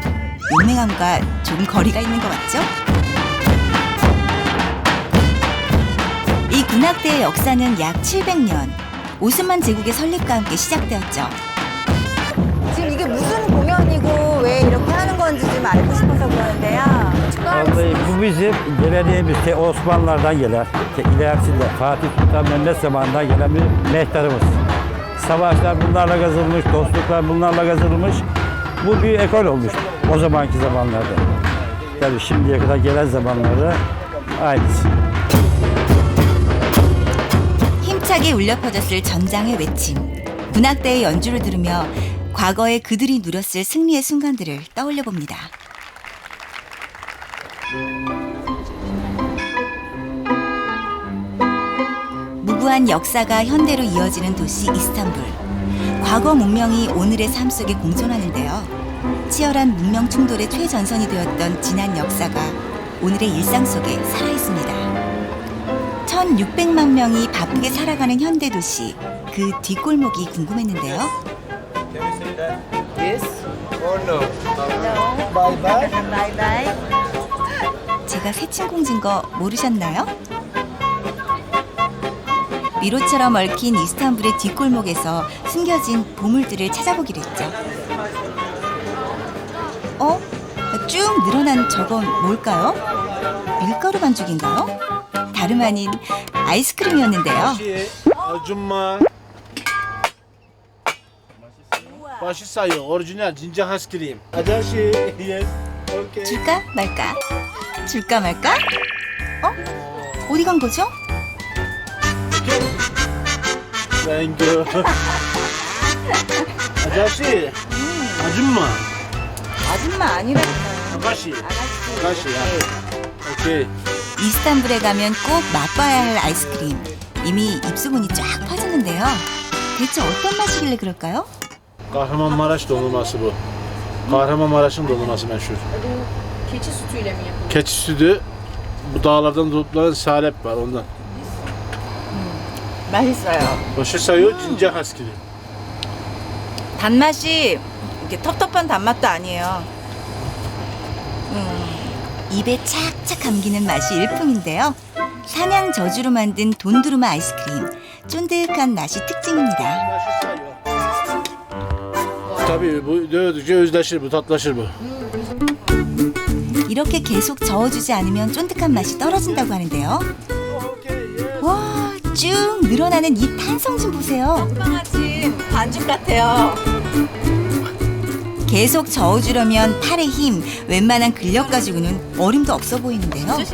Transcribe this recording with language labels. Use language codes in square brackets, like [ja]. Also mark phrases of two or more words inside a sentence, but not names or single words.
[ko] 용맹함과 좀 거리가 있는 것 같죠? 이 군악대의 역사는 약 700년, 오스만 제국의 설립과 함께 시작되었죠. 지금 이게 무슨 공연이고 왜 이렇게 하는 건지 좀 알고 싶어서 그러는데요. [tr] Vallahi bu bizim geleneğimiz Osmanlılardan gelen, ilerisinde Fatih Sultan Mehmet zamanından gelen bir mehtarımız. Savaşlar bunlarla kazanılmış, dostluklar bunlarla kazanılmış. Bu bir ekol olmuş o zamanki zamanlarda. Tabii şimdiye kadar gelen zamanlarda aynısı. [ko] 힘차게 울려 퍼졌을 전장의 외침, 군악대의 연주를 들으며 과거에 그들이 누렸을 승리의 순간들을 떠올려 봅니다. 무구한 역사가 현대로 이어지는 도시 이스탄불. 과거 문명이 오늘의 삶 속에 공존하는데요. 치열한 문명 충돌의 최전선이 되었던 지난 역사가 오늘의 일상 속에 살아있습니다. 1600만 명이 바쁘게 살아가는 현대 도시, 그 뒷골목이 궁금했는데요. [en] Yes or no? Hello. Bye bye. Bye bye. [ko] 제가 새침공주인 거 모르셨나요? 미로처럼 얽힌 이스탄불의 뒷골목에서 숨겨진 보물들을 찾아보기로 했죠. 쭉 늘어난 저건 뭘까요? 밀가루 반죽인가요? 다름 아닌 아이스크림이었는데요. [tr] Acunma. Başı sayıyor. [ko] Orijinal 진짜 아이스크림. 아저씨. [en] Yes. Okay. [ko] 줄까 말까? 줄까 말까? 어디 간 거죠? [en] Thank you. [ko] 아저씨. 아줌마. 아줌마 아니라니까요. 아가씨. 아가씨. 아가씨. 오케이. 이스탄불에 가면 꼭 맛봐야 할 아이스크림. 이미 입소문이 쫙 퍼졌는데요. 대체 어떤 맛이길래 그럴까요? [tr] Kahramanmaraş dondurması bu. Kahramanmaraş'ın dondurması meşhur. Keçi sütüyle mi yapılıyor? Keçi sütü. Bu dağlardan toplanan salep var ondan. [ko] 맛있어요. [tr] Başı sayıyor [ko] 진짜 아이스크림. 단맛이 이렇게 텁텁한 단맛도 아니에요. 입에 착착 감기는 맛이 일품인데요. 산양 저주로 만든 돈두루마 아이스크림. 쫀득한 맛이 특징입니다. [tr] Başı sayıyor. Tabii bu dövdükçe özleşir bu, tatlaşır bu. [ko] 이렇게 계속 저어주지 않으면 쫀득한 맛이 떨어진다고 하는데요. 와, 쭉 늘어나는 이 탄성 좀 보세요. 빵아찌 아이스크림 반죽 같아요. 계속 저어주려면 팔의 힘, 웬만한 근력 가지고는 어림도 없어 보이는데요.